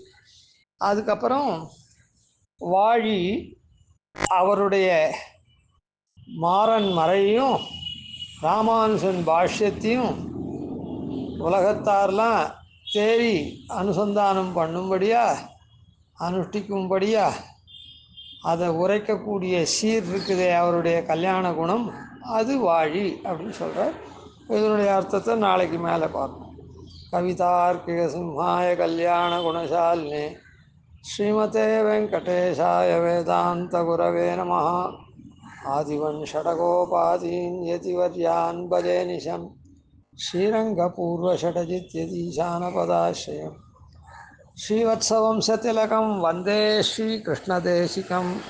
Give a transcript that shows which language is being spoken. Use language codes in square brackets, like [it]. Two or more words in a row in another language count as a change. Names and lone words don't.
[ta] அதுக்கப்புறம் வாழி அவருடைய மாறன் மறையும் ராமானுஷன் பாஷ்யத்தையும் உலகத்தாரெலாம் தேடி அனுசந்தானம் பண்ணும்படியா அனுஷ்டிக்கும்படியா அதை உரைக்கக்கூடிய சீர் இருக்குதே அவருடைய கல்யாண குணம், அது வாழி அப்படின்னு சொல்கிறார். இதனுடைய அர்த்தத்தை நாளைக்கு மேலே பார்ப்போம். [sa] कवितार्किक सिंहाय कल्याण गुणशालिने श्रीमते वेङ्कटेशाय वेदान्त गुरवे नमः. आदिवन् शठकोपादीन् यतिवर्यान् भजे निशम् श्रीरङ्गपूर्वशठजिद्यतीशानपदाश्रयम् श्रीवत्सवंशतिलकं वन्दे श्रीकृष्णदेशिकम्.